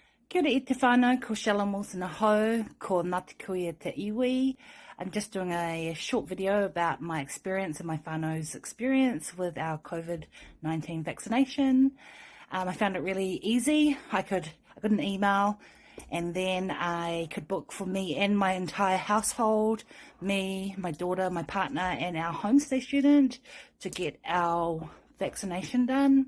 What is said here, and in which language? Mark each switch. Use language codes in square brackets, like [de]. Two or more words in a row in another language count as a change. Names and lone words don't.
[mi] Kia ora i te whanau, ko Challen ko Ngāti Kuia te iwi. [en] I'm just doing a short video about my experience and my whanau's experience with our COVID-19 vaccination. I found it really easy. I got an email and then I could book for me and my entire household, me, my daughter, my partner and our homestay student to get our vaccination done.